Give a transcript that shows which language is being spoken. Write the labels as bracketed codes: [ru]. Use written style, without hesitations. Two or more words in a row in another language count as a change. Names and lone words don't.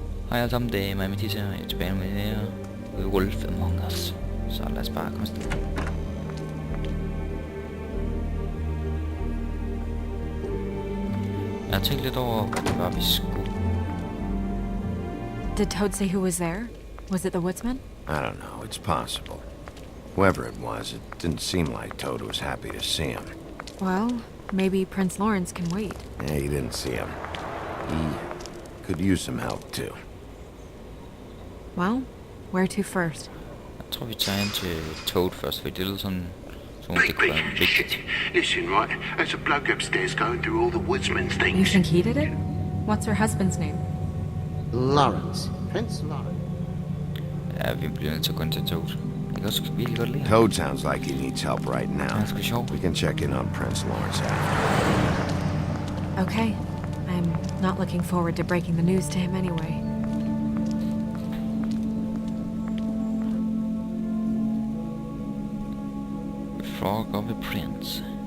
[da] Hej alle sammen, det er mig Mathias her. Jeg er tilbage med det her Wolf Among Us. Så lad os bare komme afsted. Jeg har tænkt lidt over, hvad det var, vi skulle. [en] Did Toad say who was there? Was it the woodsman? I don't know, it's possible. Whoever it was, it didn't seem like Toad was happy to see him. Well, maybe Prince Lawrence can wait. Yeah, he didn't see him. He could use some help too. Well, where to first? [da] Jeg tror, vi tager ind til Toad først, fordi det lyder sådan det kunne være vigtigt. [en] Listen, right? There's a bloke upstairs going through all the woodsman's things. You think he did it? What's her husband's name? Lawrence. Prince Lawrence. [da] Ja, vi bliver nødt til at gå ind til Toad. Jeg kan også virkelig godt lide. [en] Toad sounds like he needs help right now. That's for sure. We can check in on Prince Lawrence after. Okay. I'm not looking forward to breaking the news to him anyway. Frog of a Prince.